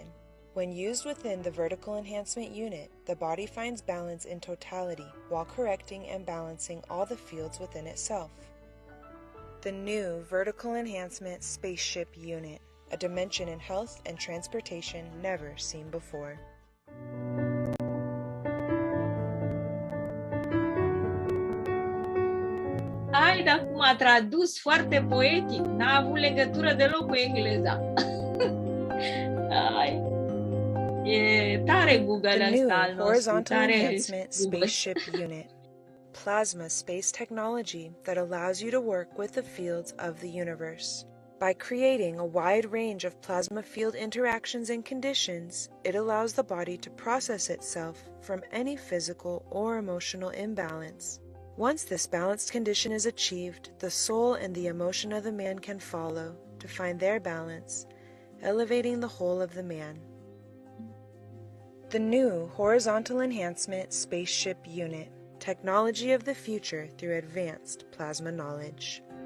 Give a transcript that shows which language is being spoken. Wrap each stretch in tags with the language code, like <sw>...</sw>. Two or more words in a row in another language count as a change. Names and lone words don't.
<en>When used within the Vertical Enhancement Unit, the body finds balance in totality while correcting and balancing all the fields within itself. The new Vertical Enhancement Spaceship Unit, a dimension in health and transportation never seen before.</en> <ro>Ai, dar cum a tradus foarte poetic, n-a avut legătură deloc cu engleza. Ai. E tare Google ăsta al nostru, Horizontal tare Enhancement Google.</ro> <en>Spaceship Unit, plasma space technology that allows you to work with the fields of the universe. By creating a wide range of plasma field interactions and conditions, it allows the body to process itself from any physical or emotional imbalance. Once this balanced condition is achieved, the soul and the emotion of the man can follow to find their balance, elevating the whole of the man. The new Horizontal Enhancement Spaceship Unit, technology of the future through advanced plasma knowledge.</en>